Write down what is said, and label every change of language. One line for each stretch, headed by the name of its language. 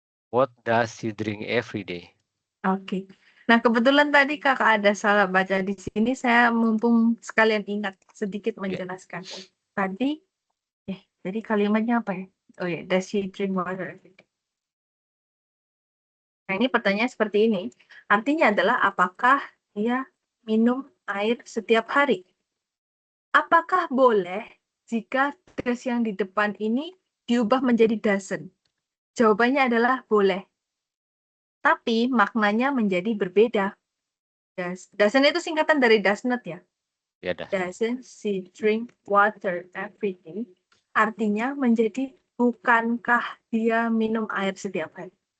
English: What does she drink every day?
Indonesian: Oke. Nah, kebetulan tadi kakak ada salah baca di sini. Saya mumpung sekalian ingat sedikit menjelaskan. Tadi, jadi kalimatnya apa ya? Oh ya,
English: does she drink water every day?
Indonesian: Nah, ini pertanyaan seperti ini. Artinya adalah apakah dia minum air setiap hari? Apakah boleh jika does yang di depan ini diubah menjadi doesn't? Jawabannya adalah boleh. Tapi maknanya menjadi berbeda. Doesn't itu singkatan dari does not ya. Ya, dah.
English: Doesn't she drink water every day?
Indonesian: Artinya menjadi bukankah dia minum air setiap hari?